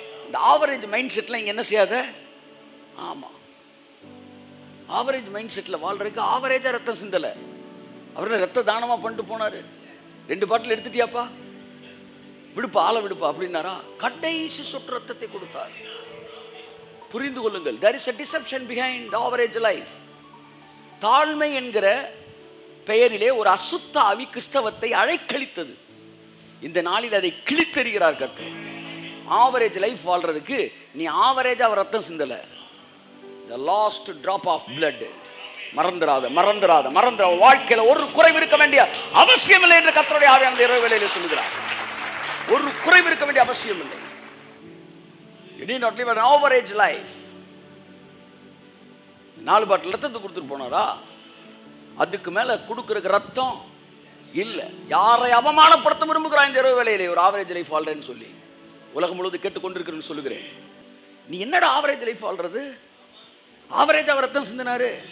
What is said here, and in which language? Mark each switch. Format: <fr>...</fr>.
<ta>இந்த average mind செட்ல இங்க என்ன செய்யாத. ஆமா, ஆவரேஜ் மைண்ட் செட்ல வாழ்றதுக்கு ஆவரேஜா ரத்தம் சிந்தல. அவரு ரத்த தானமா பண்ணிட்டு போனாரு. 2 பாட்டில் எடுத்துட்டியாப்பா, விடுப்பா, ஆளை விடுப்பா அப்படின்னாரா? கடைசி சொட்டு ரத்தத்தை கொடுத்தார். புரிந்து கொள்ளுங்கள்,</ta> <en>there is a deception behind the average life.</en> <ta>தாழ்மை என்கிற பெயரிலே ஒரு அசுத்த ஆவி கிறிஸ்தவத்தை அழைக்கழித்தது. இந்த நாளில் அதை கிழித்தெறிகிறார் கர்த்தர். ஆவரேஜ் லைஃப் வாழ்றதுக்கு நீ ஆவரேஜா ரத்தம் சிந்தல.</ta> <en>the last drop of blood.</en> <ta>மறந்துராத. வாழ்க்கையில ஒரு குறைவு இருக்க வேண்டிய அவசியம் இல்லை என்று கர்த்தருடைய ஆவி அந்த இரவு வேளையிலே சொல்லுகிறார். ஒரு குறைவு இருக்க வேண்டிய அவசியம் இல்லை.</ta> <en>you need not live an average life.</en> <ta>4 பாட்டில் ரத்தத்தை கொடுத்துட்டு போனாரா? அதுக்கு மேல கொடுக்கறதுக்கு ரத்தம் இல்ல. யாரை அவமானப்படுத்த விரும்புகிறான் இந்த இரவு வேளையிலே ஒரு ஆவரேஜ் லைஃப் வாழ்றேன்னு சொல்லி உலகம் முழுவதும் கேட்டுக்கொண்டிருக்கிறேன்னு சொல்லுகிறேன். நீ என்னடா ஆவரேஜ் லைஃப் வாழ்றது? ஆவரேஜ் அவர் ரத்தம் சிந்தினாரு.</ta>